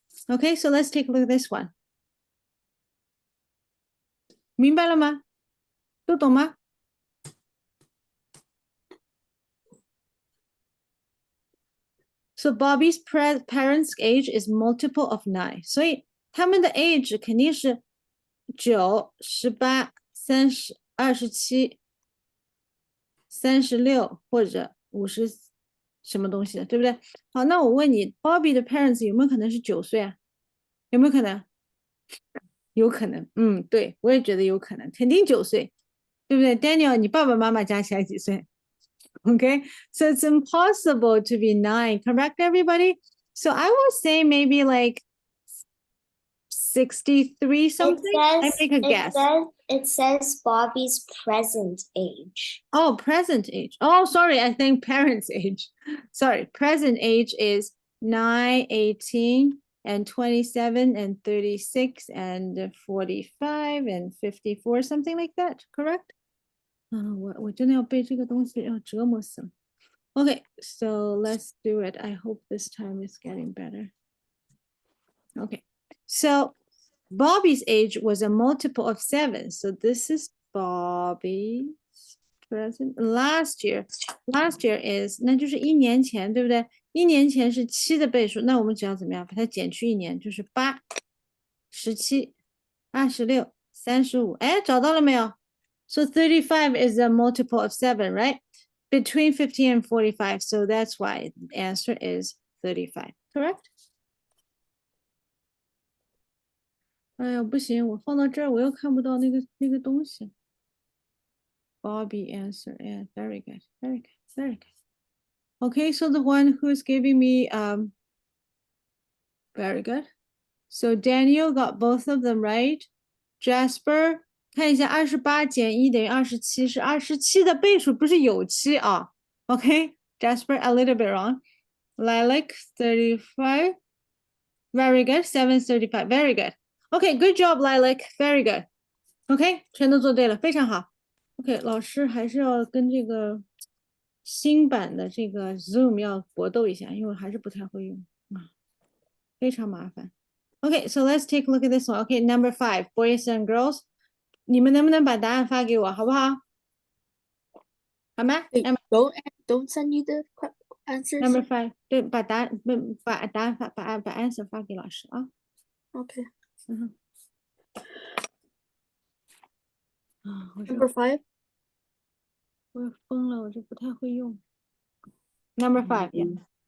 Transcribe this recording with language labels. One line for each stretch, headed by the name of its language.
English: Okay, so let's take a look at this one.
Chinese: 明白了吗？都懂吗？
English: So Bobby's parents' age is multiple of 9.
Chinese: 所以他们的 age 肯定是9、18、30、27、36或者50什么东西的，对不对？好，那我问你 ，Bobby 的 parents 有没有可能是9岁啊？有没有可能？有可能，对，我也觉得有可能，肯定9岁，对不对 ？Daniel， 你爸爸妈妈加起来几岁？
English: Okay, so it's impossible to be 9, correct, everybody? So I will say maybe like 63 something. I make a guess. It says Bobby's present age. Oh, present age. Oh, sorry, I think parents' age. Sorry, present age is 9, 18, and 27, and 36, and 45, and 54, something like that, correct?
Chinese: 我真的要背这个东西，要折磨死了。
English: Okay, so let's do it. I hope this time is getting better. Okay, so Bobby's age was a multiple of 7. So this is Bobby's present. Last year is
Chinese: 那就是1年前，对不对？1年前是7的倍数，那我们只要怎么样把它减去1年，就是8、17、26、35。哎，找到了没有？
English: So 35 is a multiple of 7, right? Between 50 and 45. So that's why the answer is 35, correct? 哎呀，不行，我放到这儿，我又看不到那个东西。 Bobby answer. Yeah, very good, very good, very good. Okay, so the one who's giving me very good. So Daniel got both of them right.
Chinese: Jasper, 看一下28减1等于27，是27的倍数，不是有7啊。
English: Okay, Jasper a little bit wrong. Lilac 35. Very good. 735. Very good. Okay, good job, Lilac. Very good.
Chinese: OK，全都做对了，非常好。OK，老师还是要跟这个新版的这个 Zoom 要搏斗一下，因为我还是不太会用啊，非常麻烦。
English: OK，so let's take a look at this one. OK, number 5, boys and girls，
Chinese: 你们能不能把答案发给我，好不好？好吗
English: Don't send you the answers.
Chinese: Number 5，对，把答案把 answer 发给老师啊。
English: Okay.
Chinese: 啊，我
English: Number 5.
Chinese: 疯了，我就不太会用。
English: Number 5, yeah.